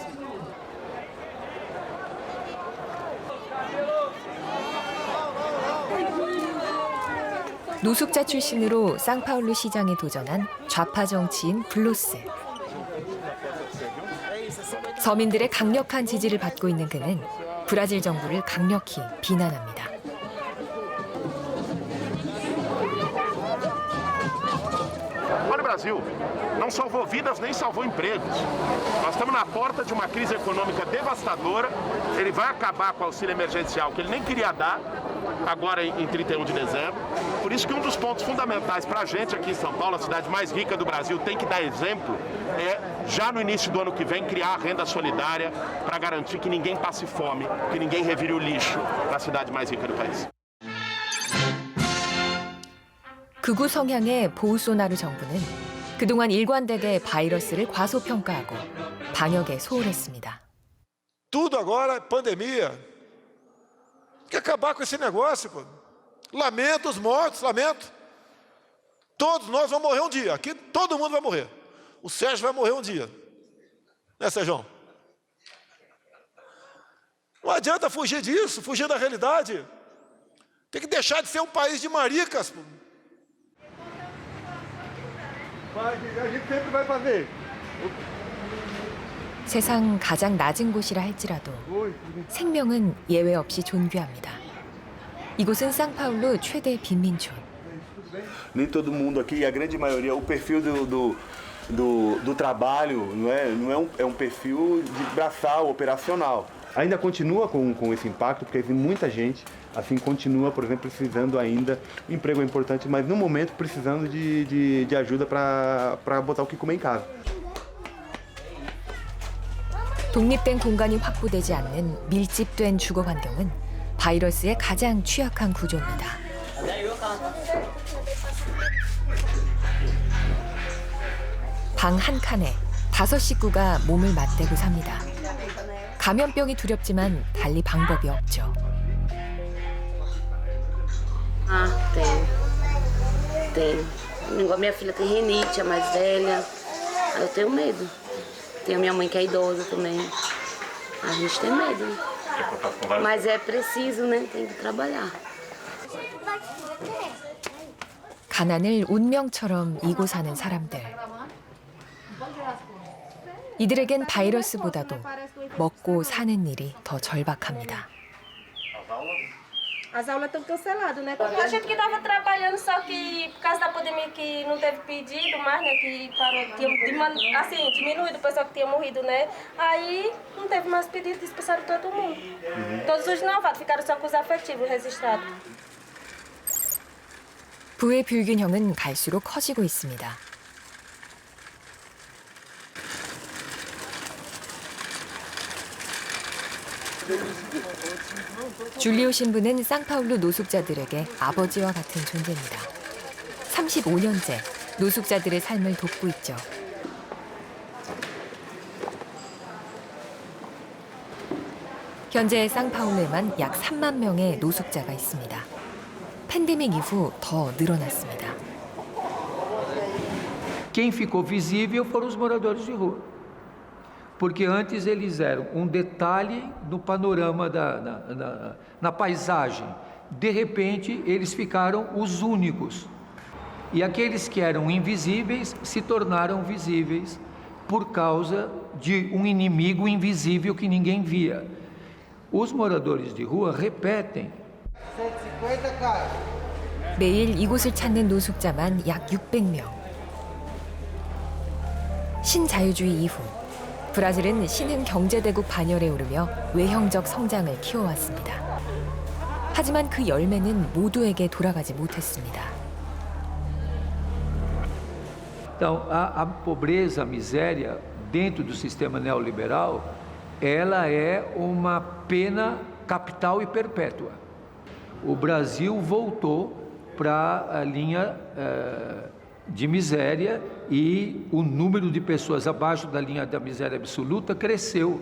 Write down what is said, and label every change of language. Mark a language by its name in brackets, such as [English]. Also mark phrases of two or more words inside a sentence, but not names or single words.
[Korean] 노숙자 출신으로 상파울루 시장에 도전한 좌파 정치인 블로스. 서민들의 강력한 지지를 받고 있는 그는 브라질 정부를 강력히 비난합니다. [Portuguese] Olha o Brasil, não salvou vidas nem salvou empregos. Nós estamos na porta de uma crise econômica devastadora. Ele vai acabar com o auxílio emergencial que ele nem queria dar. agora em 31 de dezembro. Por isso que dos pontos fundamentais para a gente aqui em São Paulo, a cidade mais rica do Brasil, tem que dar exemplo, já no início do ano que vem, criar a renda solidária para garantir que ninguém passe fome, que ninguém revire o lixo na cidade mais rica do país. [Korean] 극우 성향의 보우소나루 정부는 그동안 일관되게 바이러스를 과소평가하고 방역에 소홀했습니다. [Portuguese] Tudo agora é pandemia. Tem que acabar com esse negócio, pô. Lamento os mortos, lamento. Todos nós vamos morrer um dia. Aqui todo mundo vai morrer. O Sérgio vai morrer um dia. Né, Sérgio? Não adianta fugir disso, fugir da realidade. Tem que deixar de ser um país de maricas, pô. A gente sempre vai fazer. [Korean] 세상 가장 낮은 곳이라 할지라도 생명은 예외 없이 존귀합니다. 이곳은 상파울루 최대 빈민촌. [Portuguese] Nem todo mundo aqui, a grande maioria, o perfil do trabalho não é um perfil de braçal, operacional. Ainda continua com esse impacto, porque muita gente assim continua, por exemplo, precisando ainda, o emprego é importante, mas no momento precisando de ajuda para botar o que comer em casa. [Korean] 독립된 공간이 확보되지 않는 밀집된 주거 환경은 바이러스에 가장 취약한 구조입니다. 방 한 칸에 5 식구가 몸을 맞대고 삽니다. 감염병이 두렵지만 달리 방법이 없죠. [Portuguese] Tenho. Igual minha filha tem rinite, é mais velha. Eu tenho medo. Tem a minha mãe que é idosa também. A gente tem medo. Mas é preciso, né? Tem que trabalhar. [Korean] 가난을 운명처럼 이고 사는 사람들. 이들에겐 바이러스보다도 먹고 사는 일이 더 절박합니다. [Portuguese] As aulas estão canceladas, né? A gente que estava trabalhando, só que por causa da pandemia que não teve pedido mais, né? Que parou, assim, diminuído o pessoal que tinha morrido, né? Aí não teve mais pedido, dispensaram todo mundo. Todos os novatos ficaram só com os afetivos registrados. [Korean] 부의 불균형은 갈수록 커지고 있습니다. 줄리오 신부는 상파울루 노숙자들에게 아버지와 같은 존재입니다. 35년째 노숙자들의 삶을 돕고 있죠. 현재 상파울루에만 약 3만 명의 노숙자가 있습니다. 팬데믹 이후 더 늘어났습니다. [Portuguese] Quem ficou visível foram os moradores de rua. Porque antes eles eram um detalhe no panorama, na paisagem. De repente, eles ficaram os únicos. E aqueles que eram invisíveis se tornaram visíveis por causa de um inimigo invisível que ninguém via. Os moradores de rua repetem. [Korean] 매일 이곳을 찾는 노숙자만 약 600명. 신자유주의 이후 브라질은 신흥 경제대국 반열에 오르며 외형적 성장을 키워왔습니다. 하지만 그 열매는 모두에게 돌아가지 못했습니다. [Portuguese] Então, a pobreza, a miséria dentro do sistema neoliberal, ela é uma pena capital e perpétua. O Brasil voltou para a linha de miséria e o número de pessoas abaixo da linha da miséria absoluta cresceu.